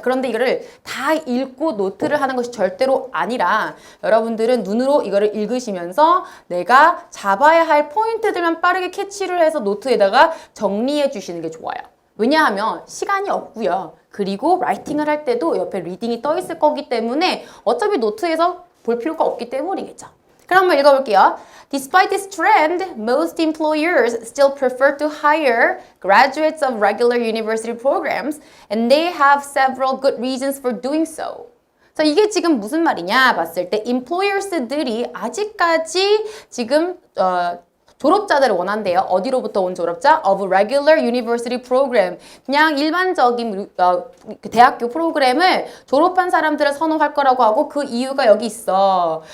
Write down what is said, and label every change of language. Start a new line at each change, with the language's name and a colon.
Korean: 그런데 이거를 다 읽고 노트를 하는 것이 절대로 아니라 여러분들은 눈으로 이거를 읽으시면서 내가 잡아야 할 포인트들만 빠르게 캐치를 해서 노트에다가 정리해 주시는 게 좋아요. 왜냐하면 시간이 없고요. 그리고 라이팅을 할 때도 옆에 리딩이 떠 있을 거기 때문에 어차피 노트에서 볼 필요가 없기 때문이겠죠. 그럼 한번 읽어볼게요.
English: Despite this trend, most employers still prefer to hire graduates of regular university programs, and they have several good reasons for doing so.
Korean: 자, 이게 지금 무슨 말이냐 봤을 때 employers들이 아직까지 지금 졸업자들을 원한대요. 어디로부터 온 졸업자?
English: Of regular university program.
Korean: 그냥 일반적인 대학교 프로그램을 졸업한 사람들을 선호할 거라고 하고 그 이유가 여기 있어.